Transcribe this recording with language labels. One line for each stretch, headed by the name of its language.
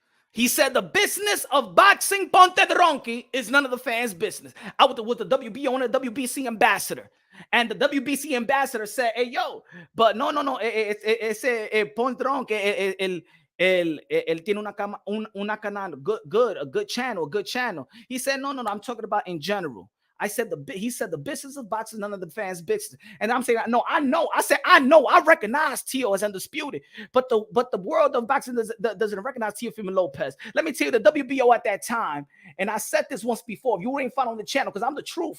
English: He said the business of boxing, Ponte Dronki, is none of the fans' business. I was the WBO and the WBC ambassador. And the WBC ambassador said, hey, yo, but no.
Spanish: Ese Ponte Dronki, él tiene una canal,
English: a good channel. He said, no, I'm talking about in general. He said the business of boxing, none of the fans' business. And I'm saying, no, I know. I said, I know. I recognize Teo as undisputed, but the world of boxing doesn't recognize Teofimo Lopez. Let me tell you, the WBO at that time, and I said this once before. If you ain't following the channel, because I'm the truth.